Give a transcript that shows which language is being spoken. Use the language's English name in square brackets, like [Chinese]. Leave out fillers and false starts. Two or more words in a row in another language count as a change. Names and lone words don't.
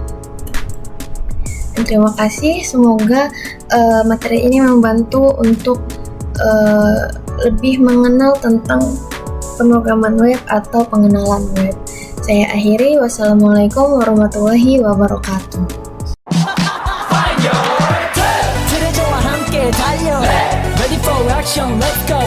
[Indonesian] Dan terima kasih, semoga materi ini membantu untuk lebih mengenal tentang pemrograman web atau pengenalan web. Saya akhiri, wassalamualaikum warahmatullahi wabarakatuh. [Korean] 그래 좋아 함께 달려 [English] Ready for action, let's go